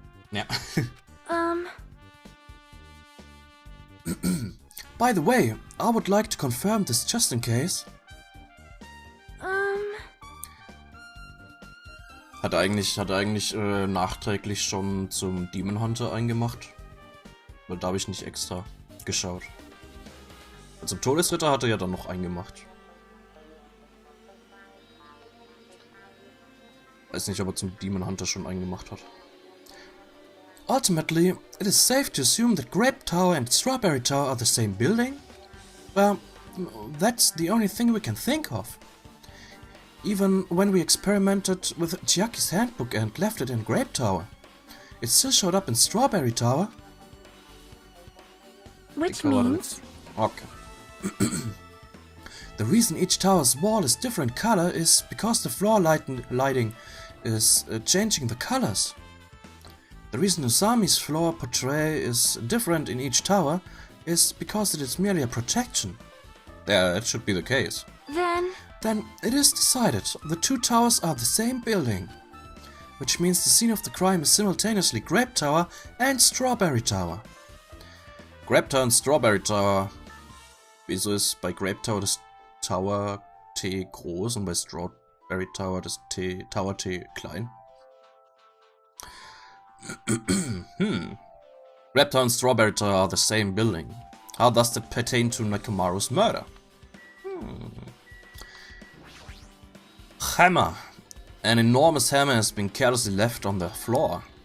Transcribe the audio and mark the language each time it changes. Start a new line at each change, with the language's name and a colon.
English: Yeah. By the way, I would like to confirm this just in case.
German: Hat er eigentlich nachträglich schon zum Demon Hunter eingemacht? Weil da habe ich nicht extra geschaut. Und zum Todesritter hat er ja dann noch eingemacht. Weiß nicht, ob er zum Demon Hunter schon eingemacht hat.
English: Ultimately, it is safe to assume that Grape Tower and Strawberry Tower are the same building? Well, that's the only thing we can think of. Even when we experimented with Chiaki's handbook and left it in Grape Tower, it still showed up in Strawberry Tower. Which means? Okay. The reason each tower's wall is different color is because the floor lighting is changing the colors. The reason Usami's floor portrait is different in each tower is because it is merely a protection. Yeah, that should be the case. Then it is decided the two towers are the same building, which means the scene of the crime is simultaneously Grape Tower and Strawberry Tower.
German: Grape Tower und Strawberry Tower. Wieso ist bei Grape Tower das Tower T groß und bei Strawberry Tower das Tower T klein?
English: Grape Tower and Strawberry Tower are the same building. How does that pertain to Nekomaru's murder? Hammer. An enormous hammer has been carelessly left on the floor.